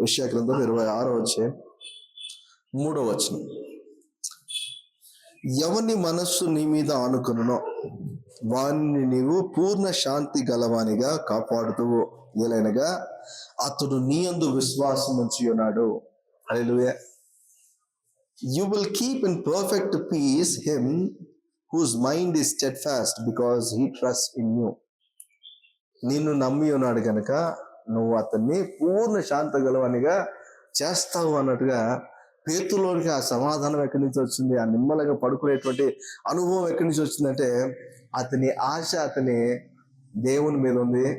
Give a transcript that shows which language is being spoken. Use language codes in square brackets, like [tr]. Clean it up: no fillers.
[te] యెషయా గ్రంథం 26వ అధ్యాయం 3వ వచనం. ఎవని మనస్సు నీ మీద ఆనుకొనునో వాణ్ణి నీవు పూర్ణ శాంతి గలవానిగా కాపాడుతువు, ఏలైనగా అతడు నీ యందు విశ్వాసం ఉంచి ఉన్నాడు. [en] హల్లెలూయా. You will keep in perfect peace him whose mind is steadfast because he trust in you. [te] నిన్ను నమ్మి ఉన్నాడు కనుక నువ్వు అతన్ని పూర్ణ శాంత గలవానిగా చేస్తావు అన్నట్టుగా పేతులోనికి ఆ సమాధానం ఎక్కడి నుంచి వచ్చింది, ఆ నిమ్మలంగా పడుకునేటువంటి అనుభవం ఎక్కడి నుంచి వచ్చిందంటే అతని ఆశ అతని దేవుని మీద ఉంది.